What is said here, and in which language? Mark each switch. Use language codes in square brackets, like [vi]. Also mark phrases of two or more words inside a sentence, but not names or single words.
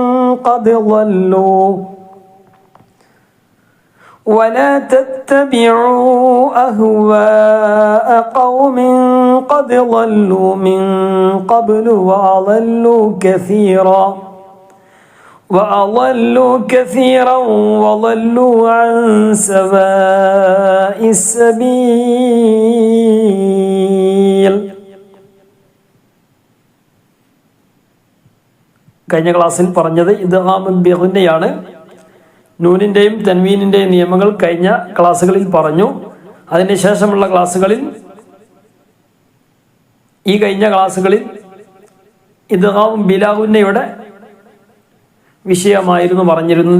[ar] قد ضلوا من قبل وأضلوا كثيرا وضلوا عن سواء السبيل. [ml] കഴിഞ്ഞ ക്ലാസ്സിൽ പറഞ്ഞത് [ar] إدغام بغنة. [ml] നൂനിൻ്റെയും തൻവീനിൻ്റെയും നിയമങ്ങൾ കഴിഞ്ഞ ക്ലാസ്സുകളിൽ പറഞ്ഞു. അതിനുശേഷമുള്ള ക്ലാസ്സുകളിൽ ഈ കഴിഞ്ഞ ക്ലാസ്സുകളിൽ [ar] إدغام بلا غنة [ml] വിഷയമായിരുന്നു പറഞ്ഞിരുന്നത്.